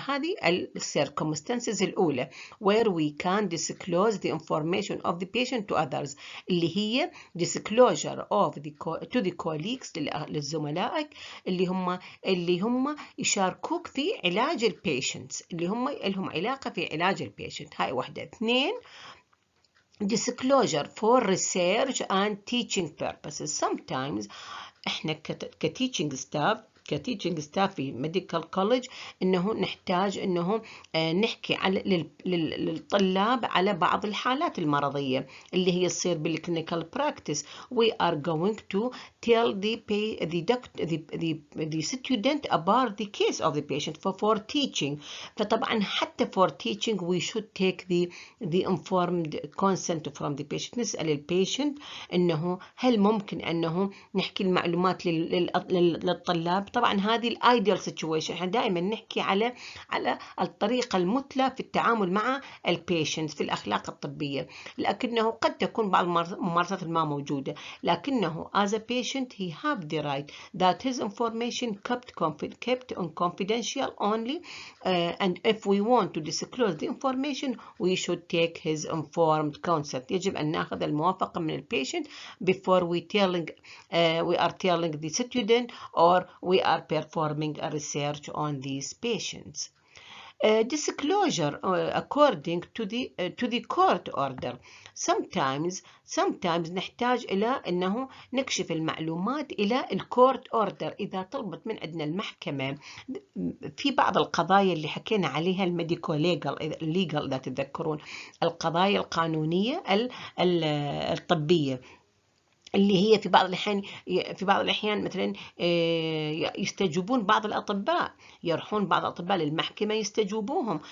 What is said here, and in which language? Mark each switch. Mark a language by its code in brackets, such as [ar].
[ar] فهذه circumstances الأولى [en] where we can disclose the information of the patient to others، [ar] اللي هي [en] disclosure of to the colleagues [ar] للزملائك اللي هم يشاركوك في علاج البيشنتس، اللي هم لهم علاقة في علاج البيشنت. هاي واحدة. [en] اثنين disclosure for research and teaching purposes. [ar] Sometimes احنا كتيتشنج ستاف في ميديكال كوليج انه نحتاج انه نحكي للطلاب على بعض الحالات المرضيه اللي هي تصير بالكلينيكال براكتس. [en] We are going to tell the student about the case of the patient for teaching. [ar] فطبعا حتى [en] for teaching we should take the informed consent from the patient. [ar] نسأل البيشنت انه هل ممكن انه نحكي المعلومات للطلاب. طبعا هذه الايديال سيتويشن، احنا دائما نحكي على الطريقه المثلى في التعامل مع البيشنت في الاخلاق الطبيه، لكنه قد تكون بعض الممارسات ما موجوده، لكنه [en] as a patient he have the right that his information kept confidential only and if we want to disclose the information we should take his informed consent. [ar] يجب أن نأخذ الموافقة من البيشنت [en] before we are telling the student or we are performing a research on these patients. Disclosure according to the court order. [ar] Sometimes نحتاج إلى أنه نكشف المعلومات إلى الكورت اوردر إذا طلبت من عندنا المحكمة في بعض القضايا اللي حكينا عليها الميديكو ليجال إذا تتذكرون، القضايا القانونية الطبية اللي هي في بعض الأحيان مثلا يستجوبون بعض الأطباء، يروحون بعض الأطباء للمحكمة يستجوبوهم.